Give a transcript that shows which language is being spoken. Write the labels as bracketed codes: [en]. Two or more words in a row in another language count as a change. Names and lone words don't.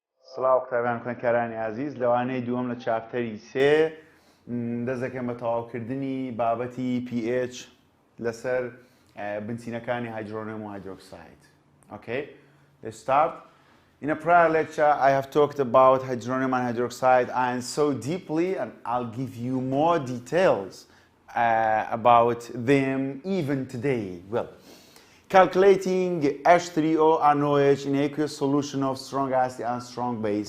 [ckb] سڵاو قوتابیان خوێندکارانی عزیز لەوانەیە دووەم لە چاپتەری سێ دەست دەکەم بە تەواوکردنی بابەتی pH لەسەر بنچینەکانی هایدرۆنیوم و هایدرۆکساید. [en] Okay, let's start. In a prior lecture, I have talked about hydronium and hydroxide and so deeply, and I'll give you more details about them even today. Well, calculating H3O and OH in aqueous solution of strong acid and strong base.